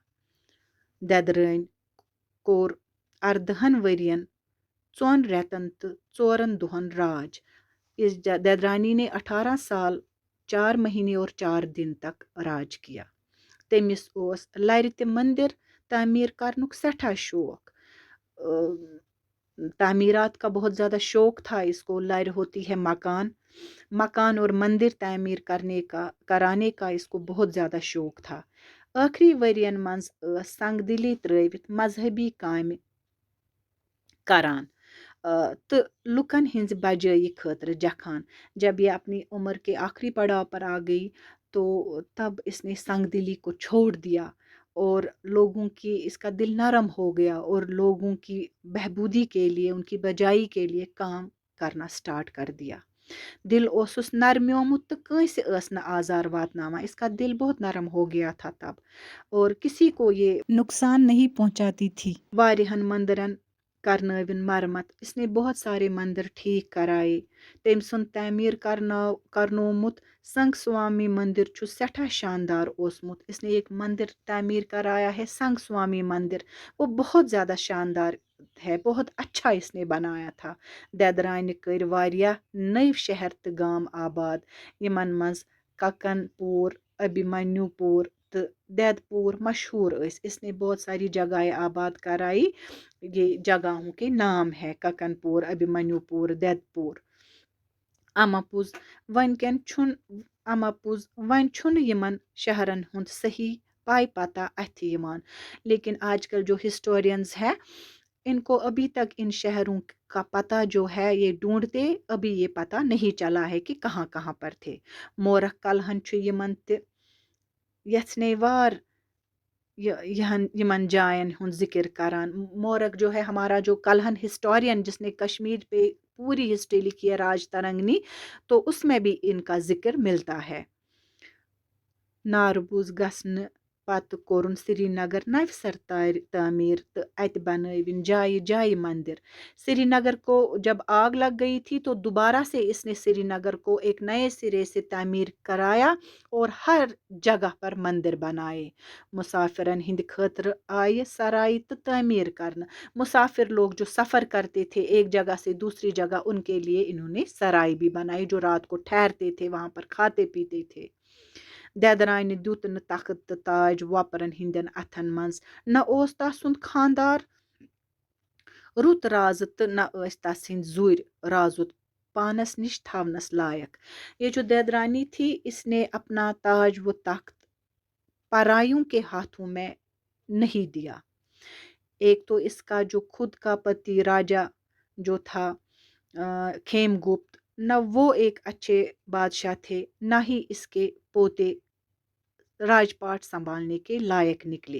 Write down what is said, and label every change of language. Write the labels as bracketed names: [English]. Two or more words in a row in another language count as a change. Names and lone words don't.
[Kashmiri] ददरैन कोर 18 वरियन 4 रेतन तो 4 दुहन राज। [Hindi] इस ददरानी ने 18 साल 4 महीने और 4 दिन तक राज किया। [Kashmiri] तमिस ओस लर ते मंदिर तामीर करनुक सठा शौक। [Hindi] तामीरात का बहुत ज़्यादा शौक था इसको। लर होती है मकान, मकान और मंदिर तामीर कराने का इसको बहुत ज़्यादा शौक था। [Kashmiri] आखिरी वरियन मंज संग दिली त्रवित मजहबी काम करान तो लुकन हिंज बजाई खतर जखान। [Hindi] जब ये अपनी उम्र के आखिरी पड़ाव पर आ गई तो तब इसने संग दिली को छोड़ दिया और लोगों की इसका दिल नरम हो गया और लोगों की बहबूदी के लिए उनकी बजाई के लिए काम करना स्टार्ट कर दिया। [Kashmiri] दिल ओसुस नरम्योमुत तो कंसे ٲस न आज़ार वातनावा। [Hindi] इसका दिल बहुत नरम हो गया था तब और किसी को ये नुकसान नहीं पहुंचाती थी। [Kashmiri] वारिहन मंदिरन करनविन मरमत। [Hindi] इसने बहुत सारे मंदिर ठीक कराए। [Kashmiri] तम सुन तामीर करनोमुत संग स्वामी मंदिर छु सठा शानदार ओसमुत। [Hindi] इसने एक मंदिर तामीर कराया है, संग स्वामी मंदिर। वो बहुत ज़्यादा शानदार है, बहुत अच्छा इसने बनाया था। [Kashmiri] ददरान कर वारिया नई शहर तो गाम आबाद यमन मज ककनपुर, अभिमन्युपुर तो दैदपुर मशहूर [Hindi] इसने बहुत सारी जगहें आबाद कराई। ये जगहों के नाम है ककनपुर, अभिमन्युपुर, दैदपुर। [Kashmiri] अमापुज वन कन छुन अमापुज वन छुन यमन शहरन हुंद सही पाई पता अथ यमान। [Hindi] लेकिन आजकल जो हिस्टोरियंस है इनको अभी तक इन शहरों का पता जो है ये ढूंढते अभी ये पता नहीं चला है कि कहाँ कहाँ पर थे। [Kashmiri] मोरख कलहन छु यमन ते यथने वार यमन जायन हुन जिक्र करान। [Hindi] मोरक जो है हमारा जो कलहन हिस्टोरियन जिसने कश्मीर पे पूरी हिस्ट्री लिखी है राज तरंगनी, तो उसमें भी इनका जिक्र मिलता है। [Kashmiri] नारबूज गसन पत कोरुन श्रीनगर नवसर तामीर तो अत बनविन जाय जाय मंदिर। [Hindi] श्रीनगर को जब आग लग गई थी तो दोबारा से इसने श्रीनगर को एक नए सिरे से तामीर कराया और हर जगह पर मंदिर बनाए। [Kashmiri] मुसाफिरन हिंद खतर आय सराय तो तामीर करना। [Hindi] मुसाफिर लोग जो सफ़र करते थे एक जगह से दूसरी जगह, उनके लिए इन्होंने सराय भी बनाई, जो रात को ठहरते थे वहाँ पर खाते पीते थे। [Kashmiri] ददरान दुत न तख्त तो ताज वपरन हिंदन अथन मंज न ओस तसुंद खानदार रुत राज तो न तस हिंद जुर राजुत पानस निश थवनस लायक। [Hindi] ये जो ददरानी थी इसने अपना ताज व तख्त परायों के हाथों में नहीं दिया। एक तो इसका जो खुद का पति राजा जो था खेमगुप्त, न वो एक अच्छे बादशाह थे, न ही इसके पोते राजपाट संभालने के लायक निकले।